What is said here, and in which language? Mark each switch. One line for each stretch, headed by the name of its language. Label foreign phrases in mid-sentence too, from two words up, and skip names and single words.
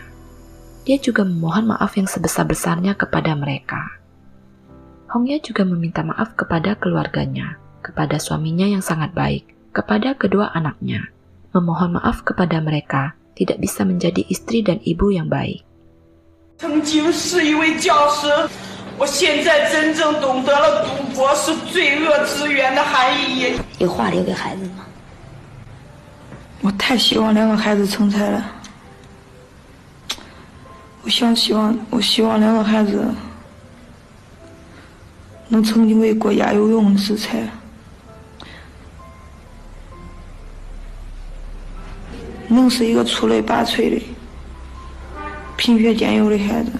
Indonesian: Dia juga memohon maaf yang sebesar-besarnya kepada mereka. Hongya juga meminta maaf kepada keluarganya, kepada suaminya yang sangat baik, kepada kedua anaknya. Memohon maaf kepada mereka tidak bisa menjadi istri dan ibu yang baik.
Chinese: 曾经是一位教师，我现在真正懂得了赌博是罪恶之源的含义。有话留给孩子吗？我太希望2个孩子成才了。我希望2个孩子能成为国家有用的人才，能是一个出类拔萃的、品学兼优的孩子。